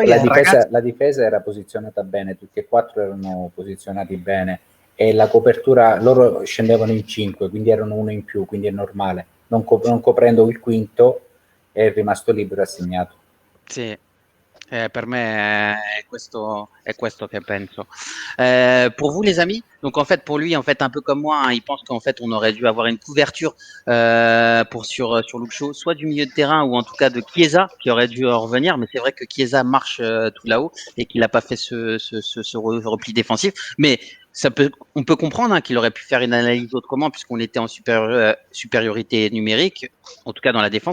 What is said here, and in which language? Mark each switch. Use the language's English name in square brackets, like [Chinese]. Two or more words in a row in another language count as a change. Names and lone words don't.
[Italian] la difesa era posizionata bene, tutti e quattro erano posizionati bene e la copertura, loro scendevano in 5, quindi erano uno in più, quindi è normale. Non coprendo il quinto è rimasto libero e assegnato. Sì, per me è questo che penso. [French] Pour vous les amis, donc en fait pour lui, en fait un peu comme moi, hein, il pense qu'en fait on aurait dû avoir une couverture sur Luke Shaw, soit du milieu de terrain ou en tout cas de Chiesa qui aurait dû revenir, mais c'est vrai que Chiesa marche tout là-haut et qu'il n'a pas fait ce repli défensif, mais on peut comprendre hein, qu'il aurait pu faire une analyse autrement puisqu'on était en supériorité numérique, en tout cas dans la défense.